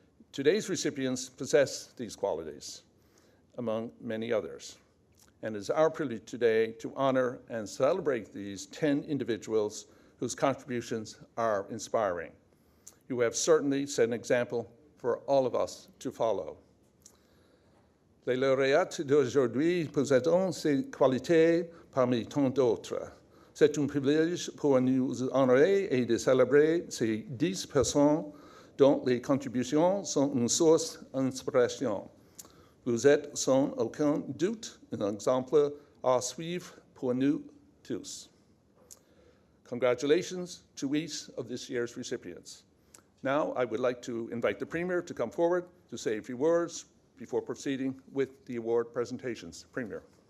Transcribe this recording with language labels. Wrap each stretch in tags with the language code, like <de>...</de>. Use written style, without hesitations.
<en>Today's recipients possess these qualities, among many others. and it is our privilege today to honor and celebrate these 10 individuals whose contributions are inspiring. You have certainly set an example for all of us to follow.</en> <fr>Les lauréats d'aujourd'hui possèdent ces qualités parmi tant d'autres. C'est un privilège pour nous honorer et de célébrer ces 10 personnes dont les contributions sont une source d'inspiration. Vous êtes sans aucun doute un exemple à suivre pour nous tous.</fr> <en>Congratulations to each of this year's recipients. Now, I would like to invite the Premier to come forward to say a few words before proceeding with the award presentations. Premier.</en>